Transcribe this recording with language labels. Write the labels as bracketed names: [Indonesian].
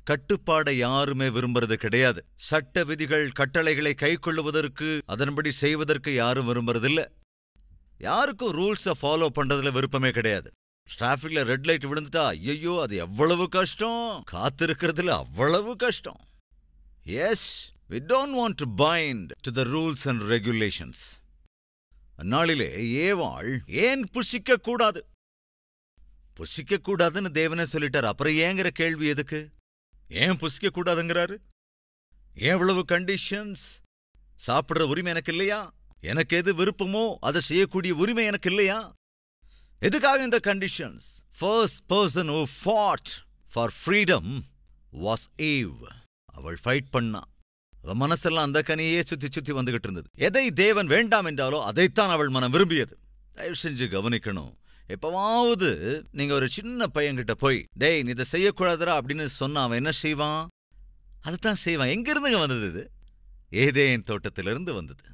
[Tamil] கட்டுப்பாடை யாருமே விரும்புறது கிடையாது. சட்ட விதிகள் கட்டளைகளை கை கொள்ளுவதற்கு, அதன்படி செய்வதற்கு யாரும் விரும்புறதில்ல. யாருக்கும் ரூல்ஸை ஃபாலோ பண்றதுல விருப்பமே கிடையாது. டிராஃபிக்ல ரெட் லைட் விழுந்துட்டா ஐயோ அது எவ்வளவு கஷ்டம், காத்திருக்கிறதுல அவ்வளவு கஷ்டம். [English] Yes, we don't want to bind to the rules and regulations. [Tamil] அந்நாளிலே ஏவாள் ஏன் புசிக்க கூடாது? புசிக்க கூடாதுன்னு தேவனே சொல்லிட்டார். அப்புறம் ஏங்கிற கேள்வி எதுக்கு? ஏன் புசிக்க கூடாதுங்கிறாரு? ஏன் இவ்வளவு கண்டிஷன்ஸ்? சாப்பிடுற உரிமை எனக்கு இல்லையா? எனக்கு எது விருப்பமோ அதை செய்யக்கூடிய உரிமை எனக்கு இல்லையா? எதுக்காக இந்த conditions? [English] First person who fought for freedom was Eve. [Tamil] அவள் ஃபைட் பண்ணா. அவள் மனசெல்லாம் அந்த கனியே சுத்தி வந்துகிட்டு இருந்தது. எதை தேவன் வேண்டாம் என்றாலோ அதைத்தான் அவள் மனம் விரும்பியது. தயவு செஞ்சு கவனிக்கணும். எப்பவாவது நீங்க ஒரு சின்ன பையன்கிட்ட போய் டேய் நீ இதை செய்யக்கூடாதுரா அப்படின்னு சொன்னா அவன் என்ன செய்வான்? அதைத்தான் செய்வான். எங்கிருந்துங்க வந்தது இது? ஏதேன் தோட்டத்திலிருந்து வந்தது.